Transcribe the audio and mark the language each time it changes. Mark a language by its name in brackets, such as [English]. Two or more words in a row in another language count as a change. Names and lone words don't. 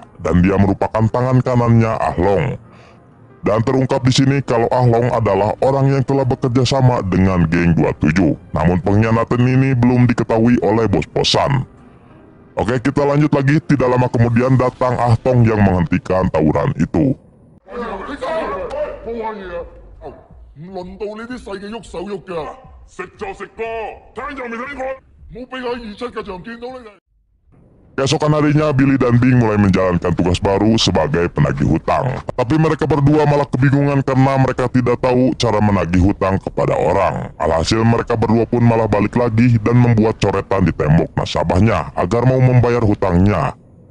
[Indonesian] Dan dia merupakan tangan kanannya Ah Long. Dan terungkap di sini kalau Ah Long adalah orang yang telah bekerja sama dengan geng 27. Namun pengkhianatan ini belum diketahui oleh bos Posan. Oke, kita lanjut lagi. Tidak lama kemudian datang Ah Tong yang menghentikan tawuran itu. [Cantonese] 冇玩嘢啊！唔輪到呢啲細嘅喐手喐腳，食就食過，聽就未聽過，冇俾喺27嘅場見到你哋。 [Indonesian] Keesokan harinya, Billy dan Bing mulai menjalankan tugas baru sebagai penagih hutang. Tapi mereka berdua malah kebingungan karena mereka tidak tahu cara menagih hutang kepada orang. Alhasil mereka berdua pun malah balik lagi dan membuat coretan di tembok nasabahnya agar mau membayar hutangnya.